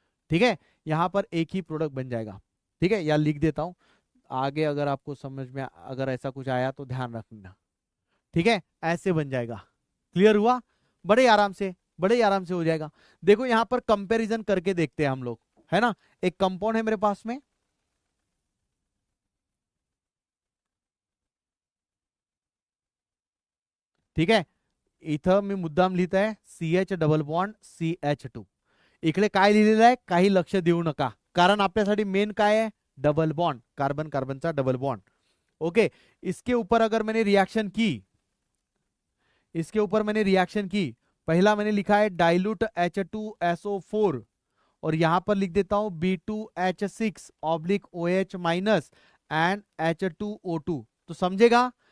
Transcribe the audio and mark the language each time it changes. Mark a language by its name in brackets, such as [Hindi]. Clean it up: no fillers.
[Hindi] ठीक है, यहां पर एक ही प्रोडक्ट बन जाएगा। ठीक है, या लिख देता हूं आगे, अगर आपको समझ में अगर ऐसा कुछ आया तो ध्यान रखना। ठीक है, ऐसे बन जाएगा। क्लियर हुआ, बड़े आराम से, बड़े आराम से हो जाएगा। देखो यहां पर कंपैरिजन करके देखते हैं हम लोग, है ना। एक कंपाउंड है मेरे पास में, ठीक है, [Marathi] इथं मी मुद्दाम लिहित आहे CH डबल बॉन्ड CH2, इकडे काय लिहिलेलं आहे काही लक्ष देऊ नका, कारण आपल्यासाठी मेन काय आहे, double bond, carbon कार्बनचा double bond. [Hindi] Okay, इसके ऊपर अगर मैंने रिएक्शन की, इसके ऊपर मैंने रिएक्शन की, पहला मैंने लिखा है डाइल्यूट H2SO4, और यहां पर लिख देता हूं B2H6 oblique OH minus and H2O2, तो समझेगा।